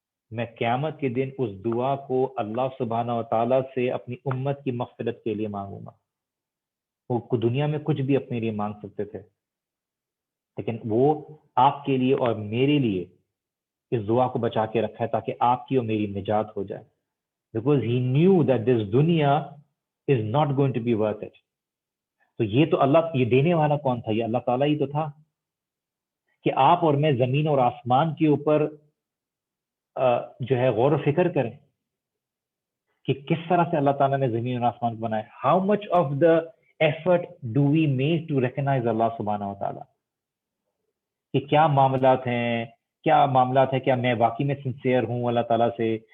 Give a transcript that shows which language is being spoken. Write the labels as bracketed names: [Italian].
[Urdu] میں قیامت کے دن اس دعا کو اللہ سبحانہ و تعالیٰ سے اپنی امت کی مغفرت کے لیے مانگوں گا. وہ دنیا میں کچھ بھی اپنے لیے مانگ سکتے تھے، لیکن وہ آپ کے لیے اور میرے لیے اس دعا کو بچا کے رکھا ہے تاکہ آپ کی اور میری نجات ہو جائے. [English] Because he knew that this dunya is not going to be worth it. [Urdu] تو یہ تو اللہ، یہ دینے والا کون تھا؟ یہ اللہ تعالیٰ ہی تو تھا کہ آپ اور میں زمین اور آسمان کے اوپر جو ہے غور و فکر کریں کہ کس طرح سے اللہ تعالیٰ نے زمین اور آسمان کو بنایا. [English] how much of the effort do we make to recognise [Urdu] اللہ سبحانہ و تعالیٰ، کہ کیا معاملات ہیں، کیا میں واقعی میں سنسیئر ہوں اللہ تعالیٰ سے.